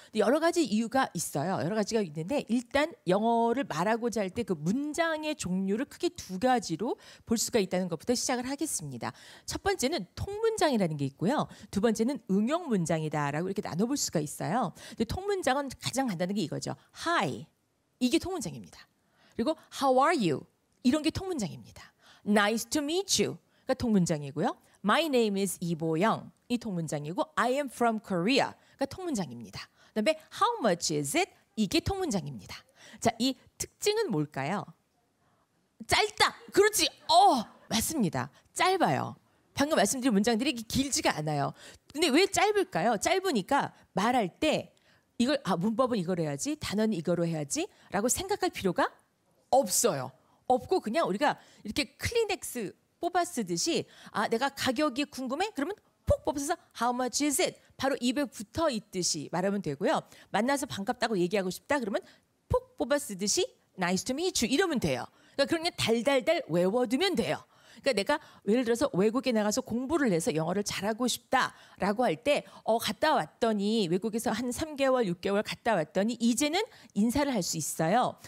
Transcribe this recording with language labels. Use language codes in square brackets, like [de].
[ko] 근데 여러 가지 이유가 있어요. 여러 가지가 있는데 일단 영어를 말하고자 할 때 그 문장의 종류를 크게 두 가지로 볼 수가 있다는 것부터 시작을 하겠습니다. 첫 번째는 통문장이라는 게 있고요. 두 번째는 응용 문장이다라고 이렇게 나눠볼 수가 있어요. 근데 통문장은 가장 간단한 게 이거죠. [en] Hi. [ko] 이게 통문장입니다. 그리고 [en] How are you? [ko] 이런 게 통문장입니다. [en] Nice to meet you.가 [ko] 통문장이고요. [en] My name is 이보영. [ko] 이 통문장이고 [en] I am from Korea. [ko] 가 통문장입니다. 그다음에 [en] How much is it? [ko] 이게 통문장입니다. 자, 이 특징은 뭘까요? 짧다. 그렇지. 맞습니다. 짧아요. 방금 말씀드린 문장들이 길지가 않아요. 근데 왜 짧을까요? 짧으니까 말할 때 이걸 문법은 이걸 해야지, 단어는 이거로 해야지라고 생각할 필요가 없어요. 없고 그냥 우리가 이렇게 클리넥스 뽑아 쓰듯이 내가 가격이 궁금해? 그러면 폭 뽑아서 [en] How much is it? [ko] 바로 입에 붙어 있듯이 말하면 되고요. 만나서 반갑다고 얘기하고 싶다 그러면 폭 뽑아 쓰듯이 [en] Nice to meet you [ko] 이러면 돼요. 그러니까 그냥 달달달 외워두면 돼요. 그러니까 내가 예를 들어서 외국에 나가서 공부를 해서 영어를 잘하고 싶다라고 할 때 갔다 왔더니 외국에서 한 3개월, 6개월 갔다 왔더니 이제는 인사를 할 수 있어요.